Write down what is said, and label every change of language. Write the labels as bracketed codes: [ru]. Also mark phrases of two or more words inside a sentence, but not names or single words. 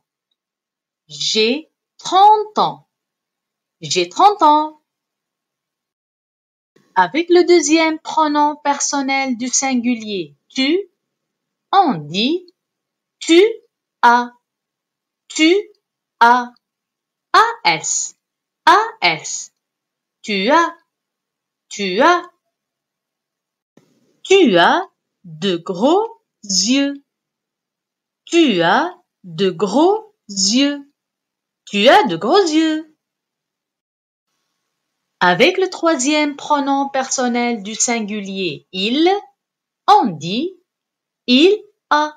[fr] J'ai 30 ans. J'ai 30 ans. Avec le deuxième pronom personnel du singulier tu, on dit tu as. Tu as. A-S. A-S. Tu as. Tu as. Tu as de gros yeux. Tu as de gros yeux. Tu as de gros yeux. Avec le troisième pronom personnel du singulier il, on dit il a.